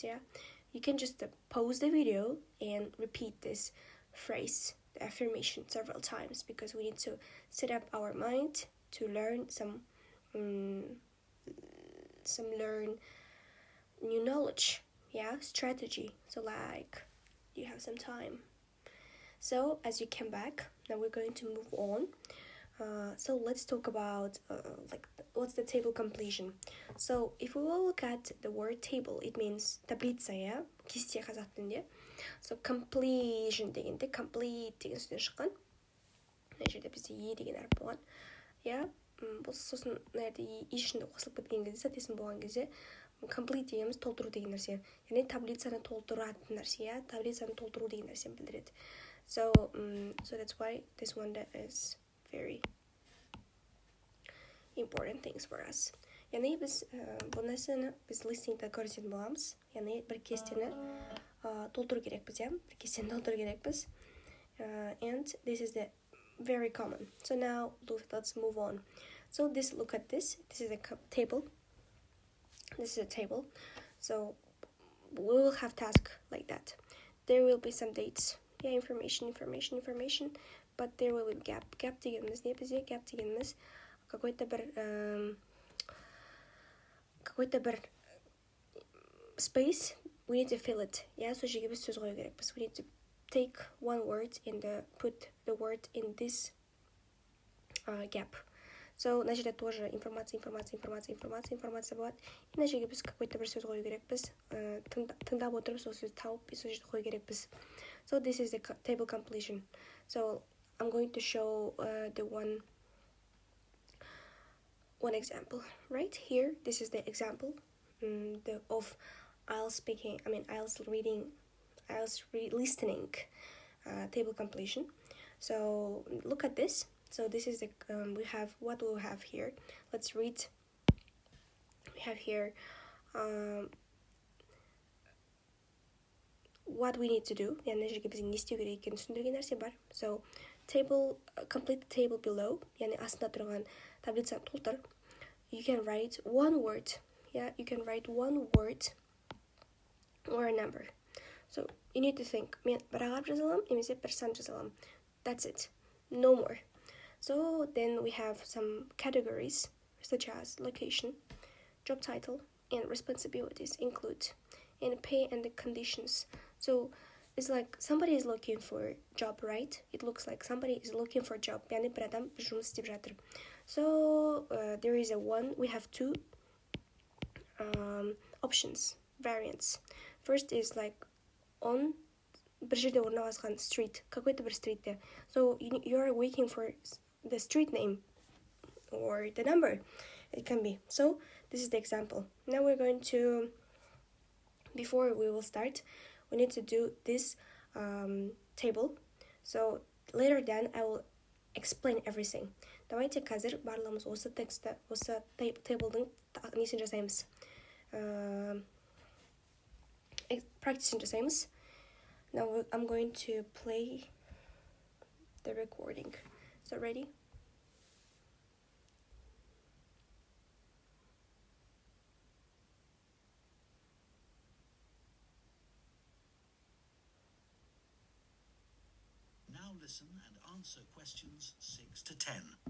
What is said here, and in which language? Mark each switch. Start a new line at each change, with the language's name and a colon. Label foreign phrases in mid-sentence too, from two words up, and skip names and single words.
English: Yeah, you can just pause the video and repeat this phrase, the affirmation, several times, because we need to set up our mind to learn some learn new knowledge, strategy. So like you have some time. So as you came back, now we're going to move on. So let's talk about what's the table completion. So if we will look at the word table, it means таблица, yeah,
Kazakh: кесте қазақ тілінде.
English: So completion
Kazakh: дегенде complete деген сөзден шыққан. Мына жерде бізде е деген әріп болған. Yeah, сосын мына жерде и ішінде қосылып кеткен кезде, соответственно болған кезде complete дегеніміз толтыру деген нәрсе. Яғни таблицаны толтыратын нәрсе, yeah, таблицаны толтыру деген нәрсені білдіреді.
English: So that's why this one is very important things for us.
Kazakh: Яғни біз бұл нәрсені біз listening'да көрсететін боламыз. Яғни бір кестені толтыру керекпіз, иә? Бір кестені толтыру керекпіз.
English: And this is the very common. So now let's move on. So look at this. This is a table. This is a table. So we will have task like that. There will be some dates. Yeah, information, but there will be gap.
Kazakh: Gap дегеніміз не бізде? Gap дегеніміз какой-то бір
English: space, we need to fill it. Yeah,
Kazakh: сол жерге біз сөз қою керекпіз.
English: We need to take one word and put the word in this gap.
Kazakh: So мына жерде
Russian: тоже информация
Kazakh: болады. И мына жерге біз какой-то бір сөз қою керекпіз. Тыңдап отырып сол сөзді тауып сол жерде қою керекпіз.
English: So this is the table completion. So I'm going to show the one example right here. This is the example of IELTS listening table completion. So look at this. So this is the what we'll have here. Let's read. We have here what we need to do.
Kazakh: яғни жерге біздің не істеу керек екенін түсіндірген нәрсе бар.
English: So complete the table below.
Kazakh: яғни астында тұрған таблицаны толтыр.
English: You can write one word. Yeah, you can write one word or a number. So you need to think.
Kazakh: Мен бір ағарып жаза аламын, немесе бір сан жаза аламын.
English: That's it. No more. So then we have some categories such as location, job title, and responsibilities include, and pay and the conditions. So it's like somebody is looking for job, right? It looks like somebody is looking for job.
Kazakh: яғни бір адам жұмыс істеп жатыр.
English: So there is we have two options, variants. First is like on
Kazakh: бір жерде орналасқан
English: street, какой-то
Kazakh: бір streetте.
English: So you are waiting for the street name. or the number. It can be. So this is the example. Now we're going to, before we will start, we need to do this table. So later then I will explain everything.
Kazakh: Давайте қазір барлығымыз осы текстті, осы tablдың несін жасаймыз. Practicing жасаймыз.
English: Now I'm going to play the recording. So ready? Now listen and answer questions 6 to 10.